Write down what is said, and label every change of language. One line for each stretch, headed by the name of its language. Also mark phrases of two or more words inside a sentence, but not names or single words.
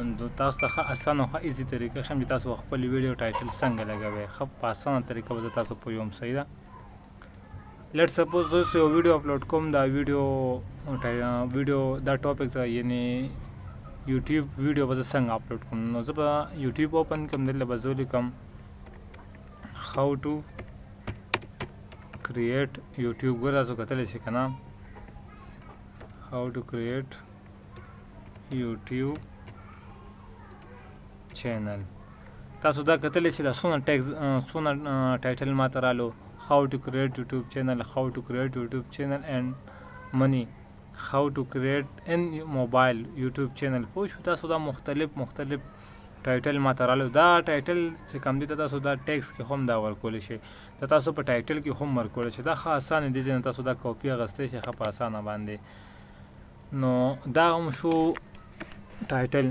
Pashto: نو تاسو ته ښه اسانه او ښه ایزي طریقه ښیم چې تاسو خپل ویډیو ټایټل څنګه لګوئ. ښه په اسانه طریقه به زه تاسو پوهوم. صحیح ده.
English: let suppose
Pashto: زه یو ویډیو اپلوډ کوم، دا ویډیو دا ټاپک ته یعنی
English: YouTube video
Pashto: به زه څنګه اپلوډ کړم. نو زه به یوټیوب اوپن کړم، دلته به زه ولیکم
English: how to create YouTube.
Pashto: ګوره تاسو کتلی شئ که نه
English: how to create YouTube channel.
Pashto: تاسو دا کتلی شئ دا څونه ټایټل ماته رالو.
English: how to create YouTube channel, how to create YouTube channel and money, how to create in mobile YouTube channel.
Pashto: پوه شو تاسو دا مختلف ټایټل ماته رالو. دا ټایټل چې کوم دی تاسو دا ټیکس کې هم دا ورکولی شئ، دا تاسو په ټایټل کې هم ورکولی شئ. دا ښه اسانه دی چې تاسو دا کاپي اخیستی شئ ښه په اسانه باندې. نو دا هم شو ټایټل.